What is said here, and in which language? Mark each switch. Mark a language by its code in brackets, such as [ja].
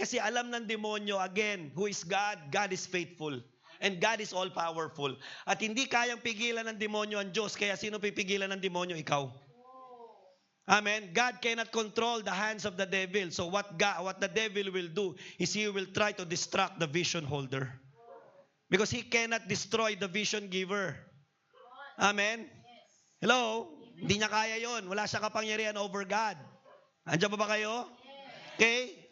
[tl] Kasi alam ng demonyo, again, [en] who is God? God is faithful. And God is all-powerful. [tl] At hindi kayang pigilan ng demonyo ang Diyos, kaya sino pipigilan ng demonyo? Ikaw. Amen? [en] God cannot control the hands of the devil. So what the devil will do is he will try to distract the vision holder. Because he cannot destroy the vision giver. [tl] Amen? Hello? Hindi niya kaya yon. Wala siyang kapangyarihan over God. Andiyan pa ba kayo? Okay?